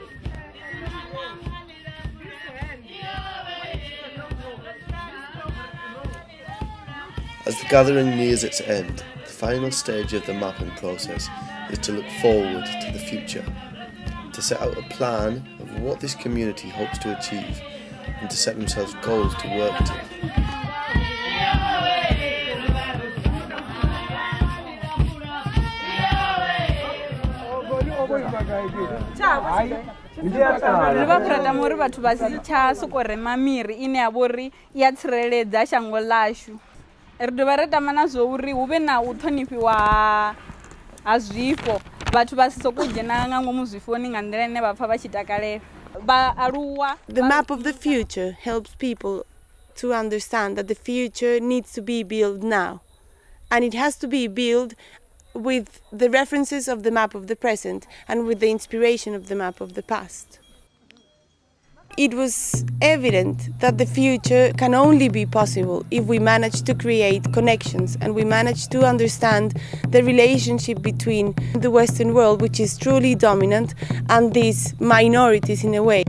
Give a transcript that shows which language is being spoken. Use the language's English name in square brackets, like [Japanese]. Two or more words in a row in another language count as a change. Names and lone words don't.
[English] As the gathering nears its end, the final stage of the mapping process is to look forward to the future, to set out a plan of what this community hopes to achieve, and to set themselves goals to work to. [Venda] Riva kurata muri vhathu vasi tsha soko rema miri ine ya vhori ya tsireledza shango lashu. Ri dovha ra tama na zwo uri hu vhe na u ṱhonifhiwa ha zwifho, vhathu vha si soko dzhena nga ngomu zwifoni nga nḓila ine vha pfa vha tshi takalela. [English] The map of the future helps people to understand that the future needs to be built now, and it has to be built with the references of the map of the present and with the inspiration of the map of the past. It was evident that the future can only be possible if we manage to create connections and we manage to understand the relationship between the Western world, which is truly dominant, and these minorities in a way.